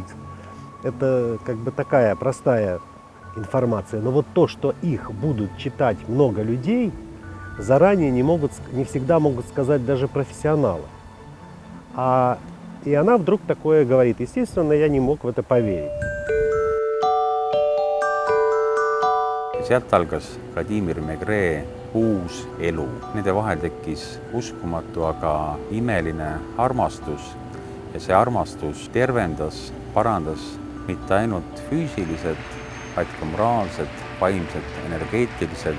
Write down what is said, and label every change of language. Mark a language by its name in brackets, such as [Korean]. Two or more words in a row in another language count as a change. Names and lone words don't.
[Russian] Это такая простая информация. Но то, что их будут читать много людей, заранее не всегда могут сказать даже профессионалы. И она вдруг такое говорит. Естественно, я не мог в это поверить. [Estonian] Sealt algas Vladimir Megre uus elu. Nende vahel tekkis uskumatu, aga imeline armastus. Ja see armastus tervendas, parandas mitte ainult füüsiliselt, vaid ka moraalselt, vaimselt, energeetiliselt.